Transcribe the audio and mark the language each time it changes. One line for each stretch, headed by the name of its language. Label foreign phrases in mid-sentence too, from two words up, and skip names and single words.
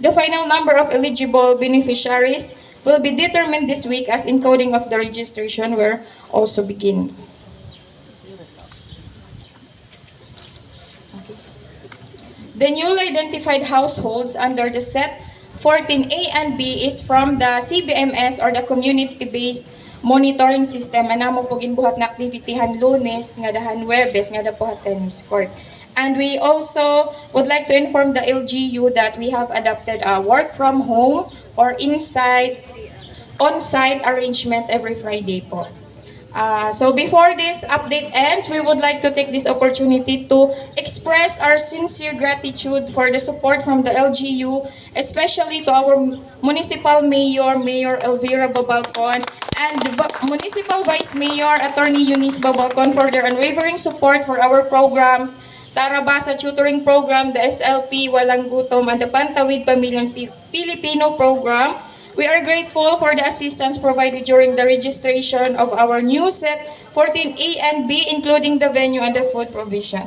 English: The final number of eligible beneficiaries will be determined this week as encoding of the registration will also begin. The newly identified households under the set 14A and B is from the CBMS or the Community-Based Monitoring System.
Hiligaynon: Anamo po ginbuhat na aktivitihan Lunes, nga dahan Webes, nga dapuhat tennis court.
English: And we also would like to inform the LGU that we have adopted a work from home or on-site arrangement every Friday po. So before this update ends, we would like to take this opportunity to express our sincere gratitude for the support from the LGU, especially to our Municipal Mayor, Mayor Elvira Babalcon, and Municipal Vice Mayor, Attorney Eunice Babalcon for their unwavering support for our programs, Tarabasa Tutoring Program, the SLP, Walang Gutom, and the Pantawid Pamilyang Pilipino Program. We are grateful for the assistance provided during the registration of our new set 14A and B, including the venue and the food provision.